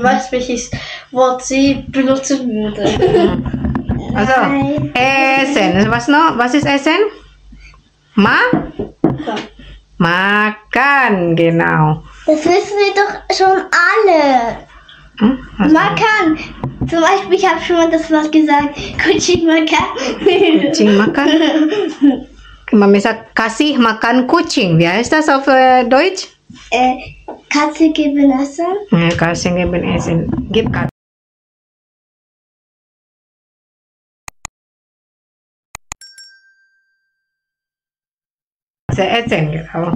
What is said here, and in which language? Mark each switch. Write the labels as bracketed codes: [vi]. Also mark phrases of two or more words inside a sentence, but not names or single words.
[de] Ich weiß, welches Wort sie benutzen würde. Also, essen. Was ist essen? Makan, genau. Das wissen wir doch schon alle. Man kann. Zum Beispiel, ich habe schon mal das Wort gesagt. [id] Kucing makan. Kucing makan. [de] Mami sagt, [id] kasih makan kucing. [de] Wie heißt das auf Deutsch? Katze geben Essen. Kasih geben Essen. Gib Katze. Essen, genau.